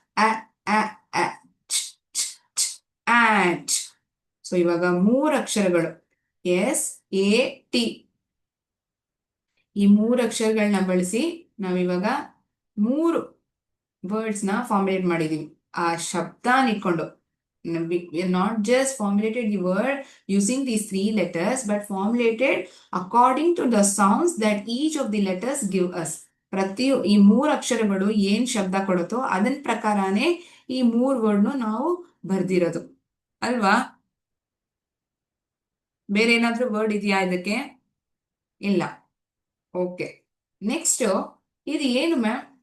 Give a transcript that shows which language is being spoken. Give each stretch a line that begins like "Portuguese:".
Kannada: ಅ ಅ ಅ ಆಟ್. So ಇವಾಗ 3 ಅಕ್ಷರಗಳು S A T. ಈ 3 ಅಕ್ಷರಗಳನ್ನ ಬಳಸಿ ನಾವಿವಾಗ 3 ವರ್ಡ್ಸ್ನ ಫಾರ್ಮುಲೇಟ್ ಮಾಡಿದೀವಿ ಆ ಶಬ್ದ ಇಟ್ಕೊಂಡು.
English: We are not just formulated the word using these 3 letters, but formulated according to the sounds that each of the letters give us.
Kannada: ಈ 3 ಅಕ್ಷರಗಳು ಏನ್ ಶಬ್ದ ಕೊಡುತ್ತೋ ಅದನ್ ಪ್ರಕಾರನೇ ಈ 3 ವರ್ಡ್ನು ನಾವು ಬರ್ದಿರೋದು ಅಲ್ವಾ? ಬೇರೆ ಏನಾದ್ರೂ ವರ್ಡ್ ಇದೆಯಾ ಇದಕ್ಕೆ? ಇಲ್ಲ. ಓಕೆ, ನೆಕ್ಸ್ಟ್ ಇದು ಏನು ಮ್ಯಾಮ್?